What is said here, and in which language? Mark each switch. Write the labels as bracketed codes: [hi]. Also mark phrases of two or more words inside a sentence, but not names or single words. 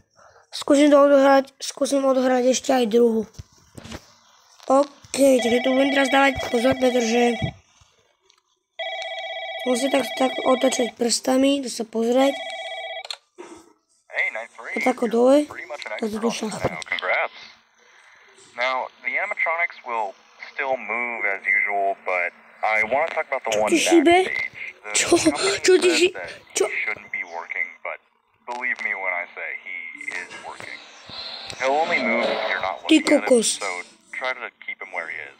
[sk] Skúsim odohrať ešte aj druhú. OK, takže tu budem teraz dávať pozor, pretože musím tak otočiť prstami, to sa pozrieť. A tak dole, to je do šachtu. [en] Now, the animatronics will still move as usual, but I want to talk about the one backstage. The company says that he shouldn't be working, but believe me when I say he is working. He'll only move if you're not looking at him, so try to keep him where he is.